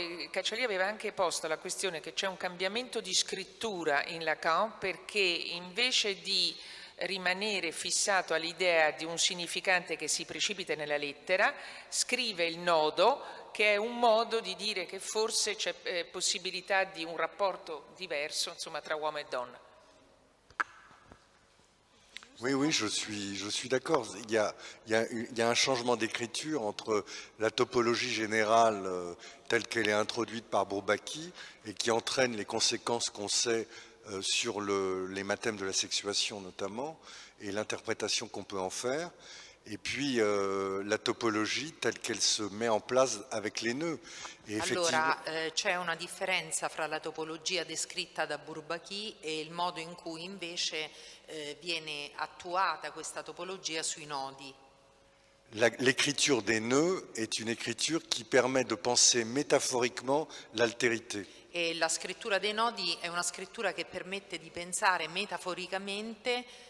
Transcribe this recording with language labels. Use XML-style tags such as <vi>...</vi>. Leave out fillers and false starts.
<it>Cacciali aveva anche posto la questione che c'è un cambiamento di scrittura in Lacan, perché invece di rimanere fissato all'idea di un significante che si precipita nella lettera, scrive il nodo, che è un modo di dire che forse c'è possibilità di un rapporto diverso, insomma, tra uomo e donna.</it> <fr>Oui, je suis d'accord. Il y a un changement d'écriture entre la topologie générale telle qu'elle est introduite par Bourbaki et qui entraîne les conséquences qu'on sait sur les mathèmes de la sexuation notamment et l'interprétation qu'on peut en faire. Et puis la topologie telle qu'elle se met en place avec les nœuds. Et</fr> <it>allora c'è una differenza fra la topologia descritta da Bourbaki e il modo in cui invece viene attuata questa topologia sui nodi.</it> <fr>L'écriture des nœuds est une écriture qui permet de penser métaphoriquement l'altérité.</fr> <it>E la scrittura dei nodi è una scrittura che permette di pensare metaforicamente</it>